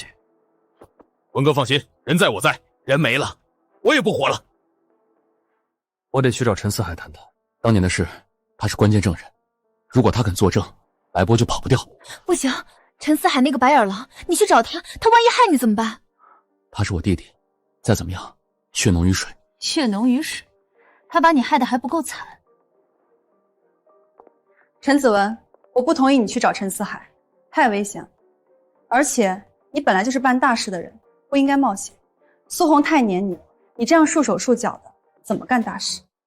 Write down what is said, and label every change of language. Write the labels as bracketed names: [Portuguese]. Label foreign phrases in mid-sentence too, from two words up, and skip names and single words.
[Chinese] 文哥放心，人在我在，人沒了，我也不活了。我得去找陳四海談談，當年的事，他是關鍵證人，如果他肯作證，白波就跑不掉。不行，陳四海那個白眼狼，你去找他，他萬一害你怎麼辦？他是我弟弟，再怎麼樣，血濃於水。血濃於水，他把你害得還不夠慘。陳子文，我不同意你去找陳四海，太危險了。而且你本來就是辦大事的人，不應該冒險。蘇紅太黏你，你這樣束手束腳的，怎麼幹大事？